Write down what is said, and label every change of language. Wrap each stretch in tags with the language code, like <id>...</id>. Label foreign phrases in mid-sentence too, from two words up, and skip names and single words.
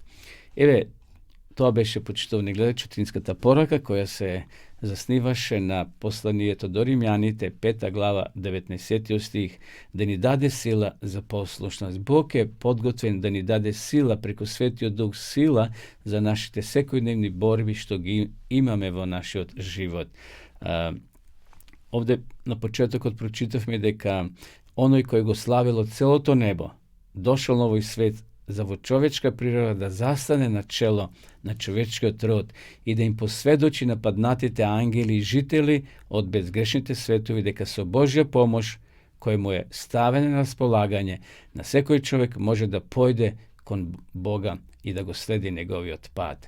<mk>Еве, тоа беше, почитувани гледачи, утинската порака која се засниваше на посланието до Римјаните, 5 глава, 19 стих, да ни даде сила за послушност. Бог е подготвен да ни даде сила преку Светиот Дух, сила за нашите секојдневни борби што ги имаме во нашиот живот.</mk> <sr>ovde na početak</sr> <mk>prочитавме дека оној кој го славило целото небо, дошол на овој свет за во човечка природа да застане на чело на човечкиот род и да им посведочи на паднатите ангели и жители од безгрешните светови дека со Божја помош, кој му е ставен на располагање, на секој човек може да појде кон Бога и да го следи неговиот пат.</mk>